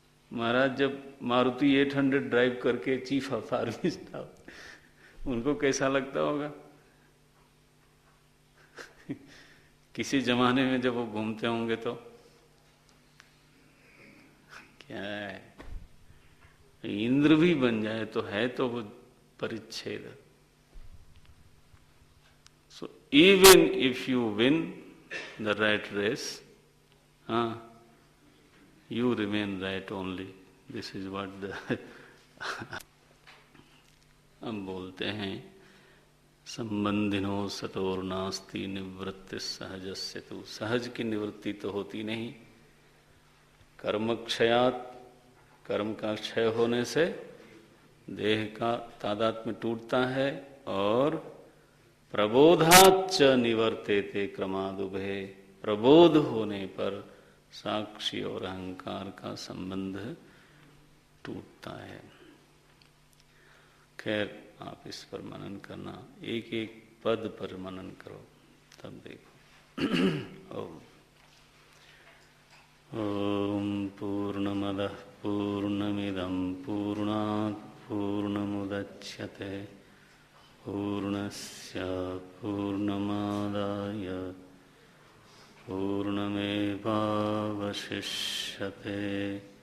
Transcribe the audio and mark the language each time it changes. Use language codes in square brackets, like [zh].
[hi] महाराज जब मारुति 800 ड्राइव करके chief of army staff, उनको कैसा लगता होगा? किसी जमाने में जब वो घूमते होंगे तो क्या है, इंद्र भी बन जाए तो है तो वो परिच्छेद। [en] So even if you win the rat race, you remain rat only. This is what the [hi] हम बोलते हैं, [sa] संबंधिनो सतोर नास्ति निवृत्ति सहजस्य तु। [hi] सहज की निवृत्ति तो होती नहीं। [sa] कर्म क्षयात, [hi] कर्म का क्षय होने से देह का तादात्म्य टूटता है, और [sa] प्रबोधाच्च निवर्तेते क्रमादुभे, [hi] प्रबोध होने पर साक्षी और अहंकार का संबंध टूटता है। खैर, आप इस पर मनन करना, एक एक पद पर मनन करो, तब देखो। [sa] ओम पूर्णमदः पूर्णमिदं पूर्णात् पूर्णमुदच्यते पूर्णस्य पूर्णमादाय पूर्णमेवावशिष्यते।